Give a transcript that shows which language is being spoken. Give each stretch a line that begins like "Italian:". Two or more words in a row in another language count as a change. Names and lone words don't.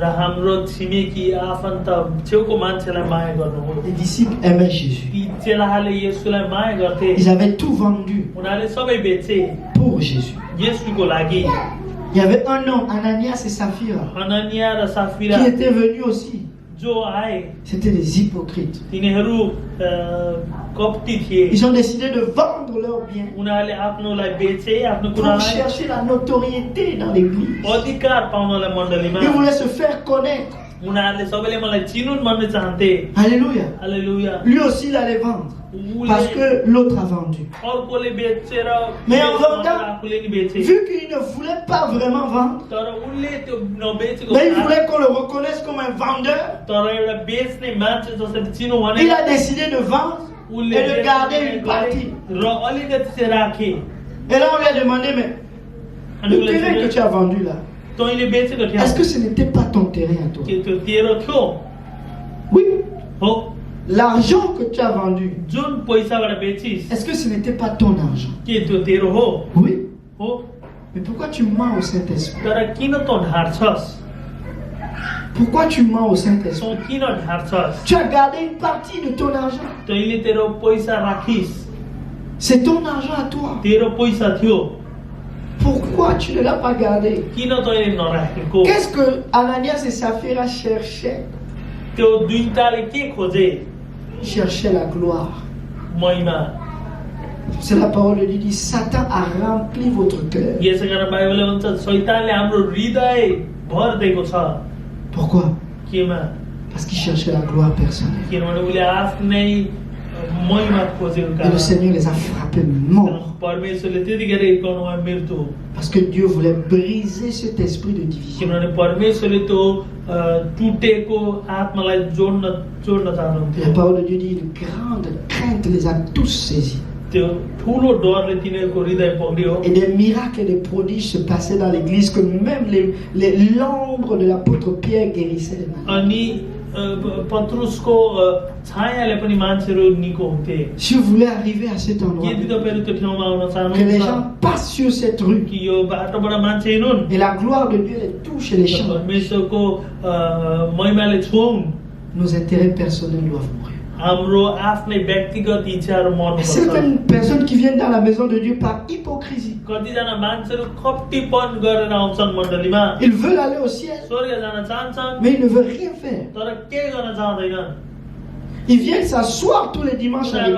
French: Les disciples aimaient Jésus. Ils avaient tout vendu pour Jésus. Il y avait un homme, Ananias et Saphira, qui étaient venus aussi
Nepali: जो आए
French: C'était des hypocrites.
Nepali: तिनीहरू कपटी थिए
French: Ils ont décidé de vendre leurs biens
Nepali: उनीहरूले आफ्नोलाई बेचे आफ्नो
French: pour
Nepali: कुरालाई
French: chercher la notoriété dans l'église.
Nepali: अधिकार पाउनलाई मण्डलीमा
French: Ils voulaient se faire connaître.
Nepali: उनीहरूले सबैले मलाई चिनुन् भन्ने चाहन्थे
French: Alléluia.
Nepali: हालेलुया
French: Lui aussi, il allait vendre. Parce que l'autre a vendu.
Nepali: अर्कोले बेचेर
French: Mais en vendant,
Nepali: आफूले नि बेचे
French: vu qu'il ne voulait pas vraiment vendre,
Nepali: तर उनले त्यो नबेचेको
French: mais il
Nepali: कारण,
French: voulait qu'on le reconnaisse comme un vendeur,
Nepali: तर एउटा बेच्ने मान्छे जसरी चिनो भने
French: il a décidé de vendre
Nepali: उनले
French: et de garder une partie.
Nepali: र अलिकति चाहिँ राखे
French: Et là, on lui a demandé, mais
Nepali: अनि
French: le
Nepali: उसले
French: terrain que tu as vendu là,
Nepali: तैँले बेचेको थियो
French: est-ce que ce n'était pas ton terrain à toi?
Nepali: के त्यो तेरो थियो
French: Oui.
Nepali: हो
French: L'argent que tu as vendu,
Nepali: जुन पैसाबाट बेचिस्
French: est-ce que ce n'était pas ton argent?
Nepali: के त्यो तेरो हो
French: Oui.
Nepali: हो
French: Mais pourquoi tu mens au Saint-Esprit?
Nepali: तर किन तँ ढार्छस्
French: Pourquoi tu mens au Saint-Esprit?
Nepali: तँ किन ढार्छस्
French: Tu as gardé une partie de ton argent.
Nepali: तैँले तेरो पैसा राखिस्
French: C'est ton argent à toi.
Nepali: तेरो पैसा थियो
French: Pourquoi tu ne l'as pas gardé?
Nepali: किन तैँले नराखेको
French: Qu'est-ce que Ananias et Saphira cherchaient?
Nepali: त्यो दुईटाले के खोजे
French: Ils cherchaient la gloire.
Nepali: महिमा
French: C'est la parole de Dieu dit, Satan a rempli votre cœur.
Nepali: यसै कारण बाइबलले भन्छ शैतानले हाम्रो हृदय भरिदिएको छ
French: Pourquoi?
Nepali: केमा
French: Parce qu'ils cherchaient la gloire personnelle.
Nepali: किनभने उसले आफ्नै महिमा खोजेको
French: Et le
Nepali: कारण
French: Seigneur les a frappés morts.
Nepali: परमेश्वरले त्यतिखेर हिर्काउनुमा मृत्यु हो
French: Parce que Dieu voulait briser cet esprit de division.
Nepali: किनभने परमेश्वरले त्यो टुटेको आत्मालाई जोड्न
French: La
Nepali: चाहनुहुन्थ्यो
French: parole de Dieu dit, une grande crainte les a tous saisis.
Nepali: त्यो ठुलो डरले तिनीहरूको हृदय पक्रियो
French: Et des miracles et des prodiges se passaient dans l'église que même l'ombre de l'apôtre Pierre guérissait les malades.
Nepali: अनि पत्रुसको छायाले पनि मान्छेहरू निको हुन्थे
French: Si vous voulez arriver à cet endroit,
Nepali: यदि तपाईँहरू त्यो ठाउँमा आउन
French: que les
Nepali: चाहनुहुन्छ
French: gens passent sur cette rue
Nepali: कि यो बाटोबाट मान्छे हिँडुन्
French: et la gloire de Dieu les touche et les change,
Nepali: परमेश्वरको महिमाले छुउन्
French: nos intérêts personnels doivent mourir.
Nepali: हाम्रो आफ्नै व्यक्तिगत इच्छाहरू
French: Et
Nepali: मर्नुपर्छ
French: certaines personnes qui viennent dans la maison de Dieu par hypocrisie,
Nepali: कतिजना मान्छेहरू खप्टीपन गरेर आउँछन् मण्डलीमा
French: ils veulent aller au ciel,
Nepali: स्वर्ग जान चाहन्छन्
French: mais ils ne veulent rien faire.
Nepali: तर केही गर्न चाहँदैनन्
French: Ils viennent s'asseoir tous les dimanches à